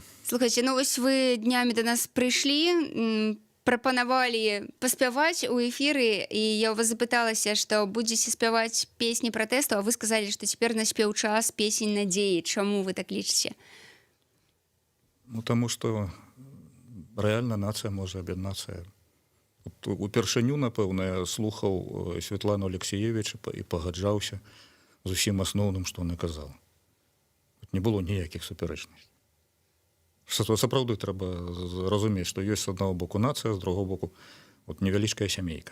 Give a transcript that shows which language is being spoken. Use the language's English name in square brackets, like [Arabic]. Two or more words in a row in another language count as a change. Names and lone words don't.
[Belarusian] Слухайце, ну вось вы днямі да нас прыйшлі, прапанавалі паспяваць у эфіры, і я ў вас запыталася, што будзеце спяваць песні пратэсту, а вы сказалі, што цяпер наспеў час песень надзеі. Чаму вы так лічыце? Ну, [Russian] тому что [Belarusian] реально нацыя можа аб'яднацца. Упершыню, напэўна, я слухаў Святлану Алексіевіча і пагаджаўся з усім асноўным, што ён казаў. Не было ніякіх супярэчнасцей. Сапраўды трэба разумець, што ёсць з аднаго боку нацыя, з другого боку невялічкая сямейка.